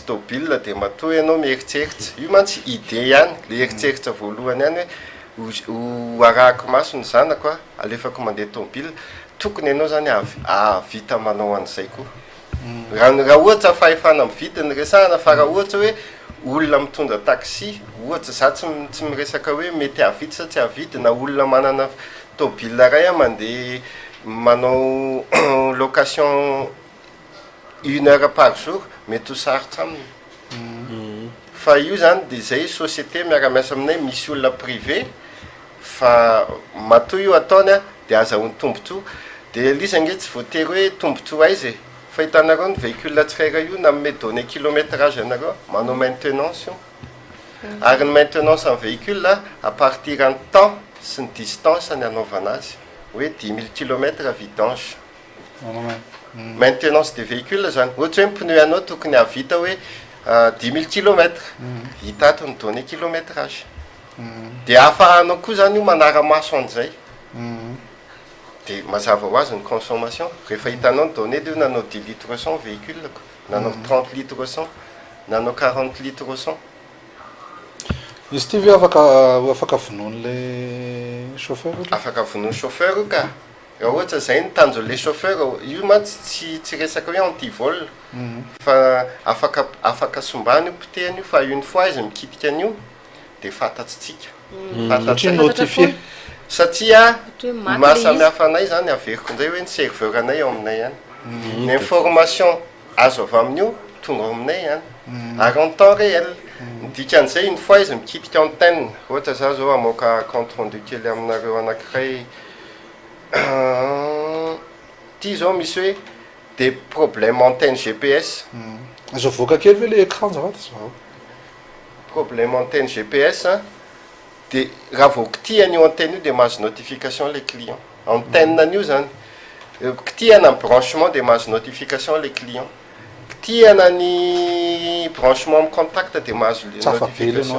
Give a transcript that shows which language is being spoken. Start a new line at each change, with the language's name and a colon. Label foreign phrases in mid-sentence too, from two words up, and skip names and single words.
Malagasy: tobile de matoa ianao mieritseritsy io mantsy idée ihany le eritseritsy voalohany ihany hoe ho arahako maso ny zanako alefako mandeha tobile tokony ianao zany avita manao an'izay koa raha ohatra fahefana mividy ny resahana fa raha ohatra hoe olona mitondra taxi ohatra za tsy miresaka hoe mety avidy sa tsy avidy na olona manana tobile ray mandeha manao location
French: 1 heure par jour
Malagasy: mety ho sarotra aminy fa io zany de zay société miara-miasa aminay misy olona privé fa matoa io ataony de azahoany tombotsoa de lisa nge tsy voatery hoe tombotsoa aizy fa hitanareo ny véhicule tsiraira io na
French: me donné kilométrage
Malagasy: anareo manao maintenance io ary ny
French: maintenance en véhicule à partir en temps
Malagasy: sy ny distance ny anaovana azy hoe 10 000 km vidange
French: maintenance de véhicule
Malagasy: zany ohatra hoe pneu anao tokony avita hoe 10 000 km hitato ny
French: donné kilométrage
Malagasy: de ahafahanao koa zany io manara-maso an'izay de mazava ho azy ny consommation rehefa hitanao ny donné de io nanao 10 litres 100 véhicule nanao 30 litres 100 nanao 40 litres 100 izy ty ve afaka vonoan'le chauffeur afaka vonoany chauffeur io ka raha ohatra zay ny tanjo le chauffeur io mantsy tsy resaka hoe antivol fa afaka sombany io potehany io fa
French: une fois
Malagasy: izy mikitika an'io de fantatsitsika satria notifié satria Ohatra hoe maty mahasamihafa anay zany averiko nzay hoe ny serveur anay ao aminay any ny information azo avy amin'io tonga ao aminay any ary
French: en temps réel
Malagasy: dikan'izay
French: une fois
Malagasy: izy mikitika antenne ohatra za zao amoaka
French: compte rendu
Malagasy: kely aminareo anankiray ty zao misy hoe
French: des problèmes antenne GPS
Malagasy: azo voaka kely ve le écran zavatra zao
French: problème antenne GPS
Malagasy: de raha vao kitihana io antenne io de mahazo notification le client antenne an'io zany kitihana ny branchement de mahazo notification le client kitihana ny branchement amin'ny contact de mahazo le notification